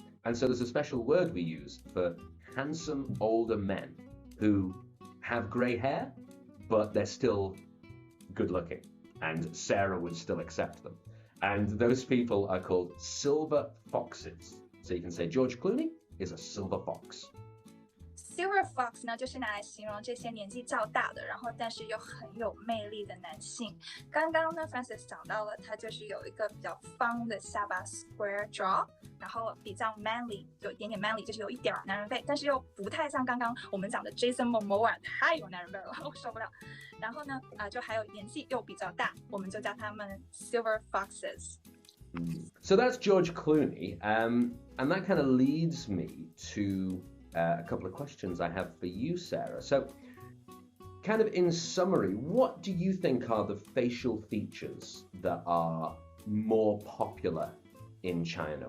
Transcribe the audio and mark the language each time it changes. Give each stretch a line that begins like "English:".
English: And so there's a special word we use for handsome older men who have grey hair, but they're still good looking, and Sarah would still accept them. And those people are called silver foxes. So you can say George Clooney is a silver fox.
Chinese: Silver fox 呢，就是拿来形容这些年纪较大的，然后但是又很有魅力的男性。刚刚呢 ，Francis 讲到了，他就是有一个比较方的下巴 （square jaw），然后比较 manly， 有一点点 manly， 就是有一点男人味，但是又不太像刚刚我们讲的 Jason Momoa 太有男人味了，我受不了。然后呢，就还有年纪又比较大，我们就叫他们 silver foxes。
English: So that's George Clooney, and that kind of leads me to a couple of questions I have for you, Sarah. So, kind of in summary, what do you think are the facial features that are more popular in China?